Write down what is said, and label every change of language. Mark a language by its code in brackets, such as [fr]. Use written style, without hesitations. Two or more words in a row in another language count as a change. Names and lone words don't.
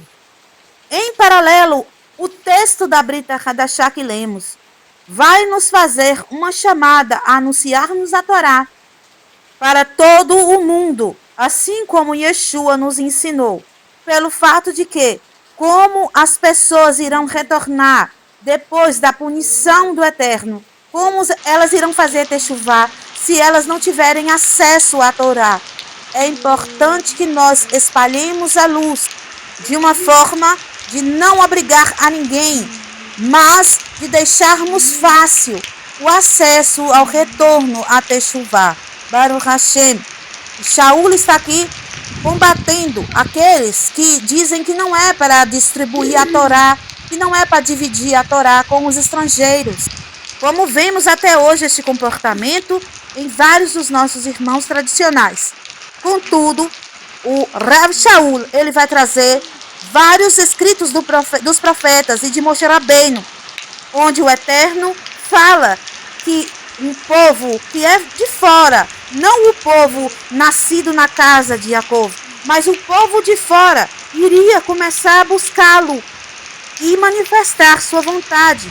[pt] Em paralelo, o texto da Brita Hadashá que lemos vai nos fazer uma chamada a anunciarmos a Torá para todo o mundo, assim como Yeshua nos ensinou, pelo fato de que, como as pessoas irão retornar depois da punição do Eterno, como elas irão fazer Teshuvá se elas não tiverem acesso à Torá. É importante que nós espalhemos a luz de uma forma de não obrigar a ninguém, mas de deixarmos fácil o acesso ao retorno a Teshuvá. [he] ברוך השם. [pt] Shaul está aqui combatendo aqueles que dizem que não é para distribuir a Torá, que não é para dividir a Torá com os estrangeiros. Como vemos até hoje este comportamento em vários dos nossos irmãos tradicionais. Contudo, o Rav Shaul, ele vai trazer vários escritos dos profetas e de Moshe Rabbeinu, onde o Eterno fala que um povo que é de fora, não o povo nascido na casa de Jacó, mas o povo de fora iria começar a buscá-lo e manifestar sua vontade.